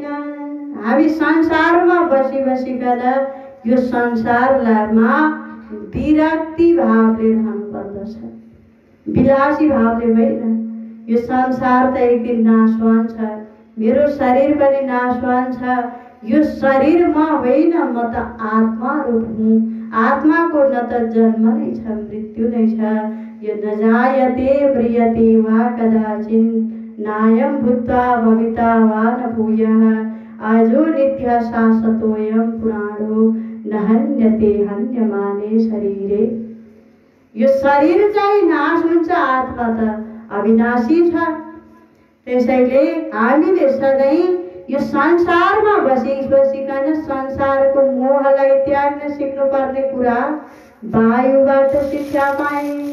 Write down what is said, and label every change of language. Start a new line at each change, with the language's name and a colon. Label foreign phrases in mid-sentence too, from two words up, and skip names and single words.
Nepali: हामी संसारमा बसिकन यो संसारमा विरक्ति भावले रहनु पर्दछ, विलासी भावले होइन। यो संसार त एक दिन नाशवान छ, मेरो शरीर पनि नाशवान छ। यो शरीर म होइन, म त आत्मा रूप हुँ। आत्माको न त जन्म नै छ, मृत्यु नै छ।
Sanskrit: यो न जायते म्रियते वा कदाचिन्, नायं भूत्वा भविता वा न भूयः। आजो नित्य शाश्वतोऽयं पुराणो, न हन्यते हन्यमाने शरीरे।
Nepali: यो शरीर चाहिँ नाश हुन्छ, आत्मा त अविनाशी छ। त्यसैले हामीले सधैँ यो संसारमा बसिकन संसारको मोहलाई त्याग्न सिक्नुपर्ने कुरा वायुबाट शिक्षा पाए।